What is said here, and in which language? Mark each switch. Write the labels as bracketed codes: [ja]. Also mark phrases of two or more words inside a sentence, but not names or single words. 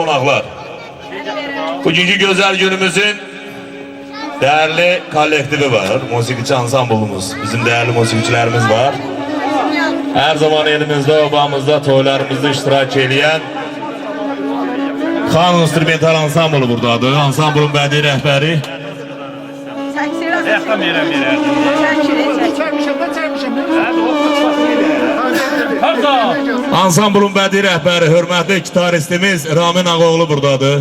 [az] qonaqlar. [tr] Bugünkü güzel günümüzün değerli kollektivi var. [az] Musiqiçi ansamblımız, bizim değerli musiqiçilerimiz var. Her zaman elimizde, obamızda, toylarımızda iştirak edən Xan instrumental ansamblı buradadır. Ansamblın bədii rəhbəri. Ansamblın bədii rəhbəri, hörmətli gitaristimiz Ramin Ağoğlu buradadır.